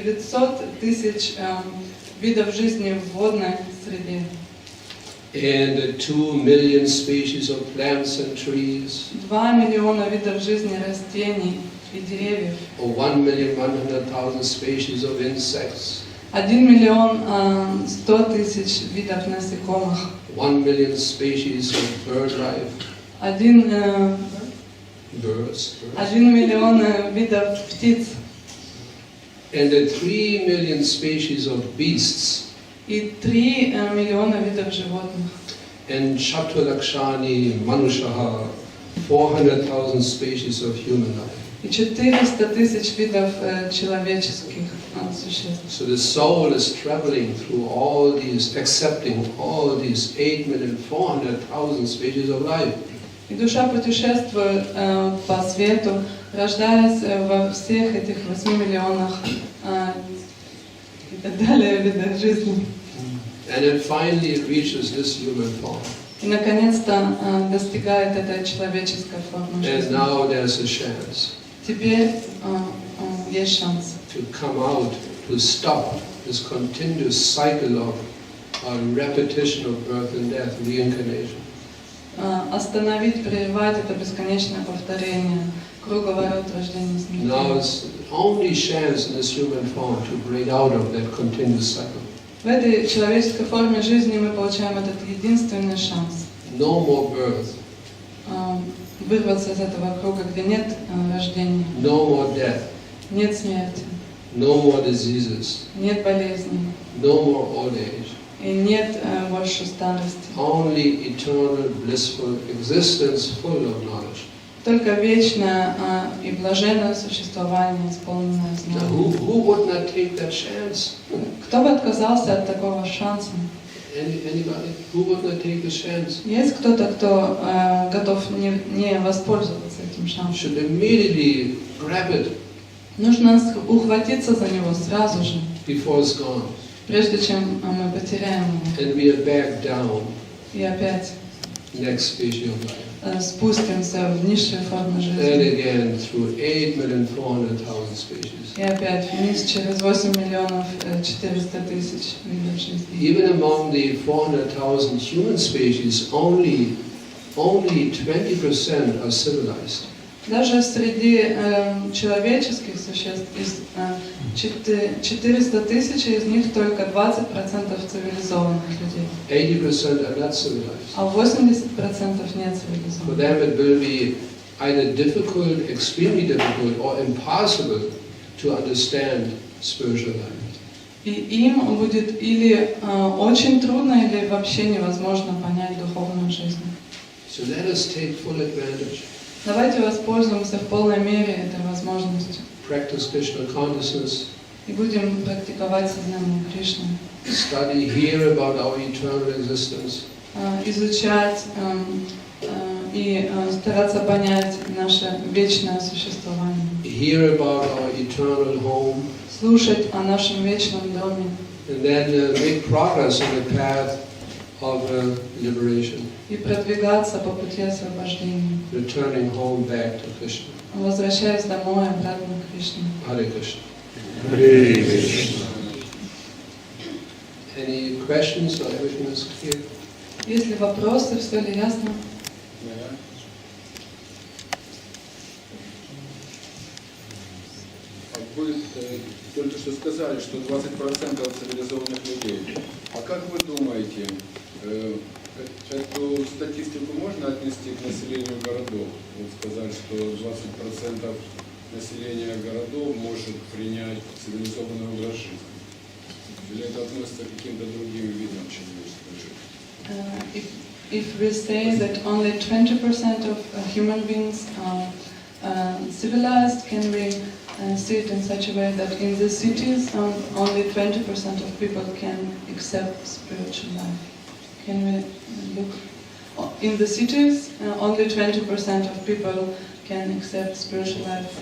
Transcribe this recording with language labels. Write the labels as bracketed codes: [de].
[ru] 900,000 видов жизни в водной среде. [en] And 2 million species of plants and trees. [ru] 2 миллиона видов жизни растений и деревьев. [en] Or 1,100,000 species of insects. [ru] 1,100,000 видов насекомых. [en] 1 million species of bird life. 1 Birds. [ru] 1 миллион видов птиц. [en] And the 3 million species of beasts. [ru] И 3 миллиона видов животных. [en] And Chaturlakshani, Manushaha, 400,000 species of human life. [ru] И 400,000 видов человеческих существ. [en] So the soul is traveling through all these, accepting all these 8,400,000 species of life. [ru] И душа путешествует по свету, рождаясь во всех этих 8 миллионах и так далее видах жизни. [en] And then finally it reaches this human form. [ru] И наконец-то достигает этой человеческой формы [en] And [ru] жизни. [en] now there's a chance [ru] Теперь есть шанс [en] to come out, to stop this continuous cycle of repetition of birth and death, reincarnation. [ru] остановить, прервать это бесконечное повторение, круговорот рождения и смерти. [en] Now it's the only chance in this human form to break out of that continuous cycle. [ru] В этой человеческой форме жизни мы получаем этот единственный шанс. [en] No more birth. [ru] Вырваться из этого круга, где нет рождения, [en] No more death. [ru] нет смерти, [en] No more diseases. [ru] нет болезней [en] No more old age. [ru] и нет больше старости. [en] Only eternal blissful existence full of knowledge. [ru] Только вечное и блаженное существование, исполненное [en] Now, [ru] знанием. [en] who would not take that chance? [ru] Кто бы отказался от такого шанса? [en] Anybody? Who would not take the chance? [ru] Есть кто-то, кто готов не воспользоваться этим шансом? [en] Should immediately grab it [ru] Нужно ухватиться за него сразу же, [en] before it's gone. [ru] прежде чем мы потеряем его. [en] And we are back down. [ru] И опять [en] Next species of life. [ru] Спустимся в низшие формы [en] And [ru] жизни. [en] again through 8,400,000 species. [ru] И опять вниз через 8 миллионов 400 тысяч видов жизни. [en] Even among the 400,000 human species, only 20% are civilized. [ru] Даже среди человеческих существ из 400 тысяч из них только 20% цивилизованных людей. [en] 80% are not civilized. [ru] А 80% не [en] For [ru] цивилизованных. [en] them it will be either difficult, extremely difficult, or impossible to understand spiritual life. [ru] И им будет или очень трудно, или вообще невозможно понять духовную жизнь. [en] So let us take full advantage. [ru] Давайте воспользуемся в полной мере этой возможностью [en] Practice Krishna consciousness. [ru] и будем практиковать сознание Кришны, [en] Study, hear about our eternal existence. [ru] Изучать и стараться понять наше вечное существование, [en] Hear about our eternal home. [ru] слушать о нашем вечном доме [en] And then make progress on the path of liberation. [ru] и продвигаться по пути освобождения, [en] Returning home back to Krishna. [ru] возвращаясь домой обратно к Кришне. [sa] Hare Krishna. [ru] Харе Кришна. [en] Any questions or everything is clear? [ru] Есть ли вопросы, все ли ясно? Вы только что сказали, что 20% цивилизованных людей. А как вы думаете, эту статистику можно отнести к населению городов? Вот сказать, что 20% населения городов может принять цивилизованный образ жизни. Или это относится к каким-то другим видам человеческой жизни? [en] If we say that only 20% of human beings are civilized, can we see it in such a way that in the cities only 20% of people can accept spiritual life? Can we look in the cities? Only 20% of people can accept spiritual life.